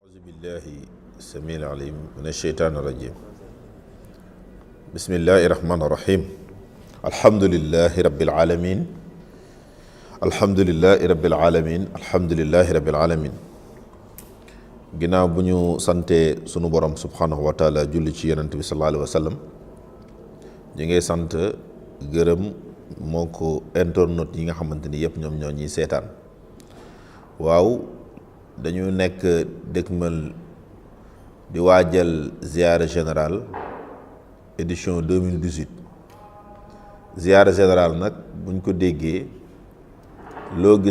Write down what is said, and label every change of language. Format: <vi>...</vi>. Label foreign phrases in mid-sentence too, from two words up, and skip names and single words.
<ar>أعوذ بالله السميع العليم من الشيطان الرجيم بسم الله الرحمن الرحيم الحمد لله رب العالمين الحمد لله رب العالمين الحمد لله رب العالمين</ar> <wo>ginnaaw bu ñu sante sunu borom</wo> <ar>سبحانه وتعالى</ar> <wo>julli ci yonent bi</wo> <ar>صلى الله عليه وسلم</ar> <wo>ñu ngi sant gërëm moo ko internautes yi nga xamante ni yëpp ñoom ñoo ñuy seetaan waaw dañu nekk dëkkmal di waajal ziyaara</wo> <fr>général édition</fr> <wo>2018 ziyaara général nag buñ ko déggee loo gis</wo>